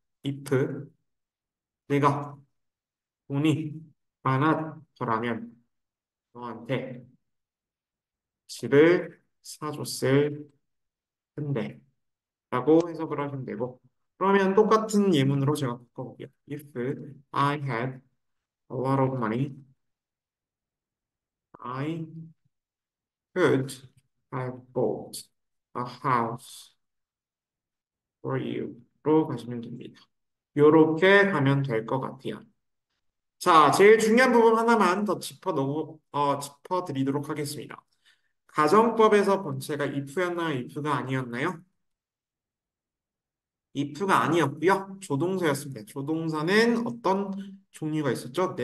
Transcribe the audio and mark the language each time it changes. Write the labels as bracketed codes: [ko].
[ko] if 내가 돈이 많았더라면 너한테 집을 사줬을 텐데 라고 해석을 하시면 되고 그러면 똑같은 예문으로 제가 바꿔볼게요. [en] If I had a lot of money, I could have bought a house for you [ko] 로 가시면 됩니다. 요렇게 가면 될 것 같아요. 자, 제일 중요한 부분 하나만 더 짚어드리도록 하겠습니다. 가정법에서 본체가 if였나요? if가 아니었나요? if가 아니었고요. 조동사였습니다. 조동사는 어떤 종류가 있었죠?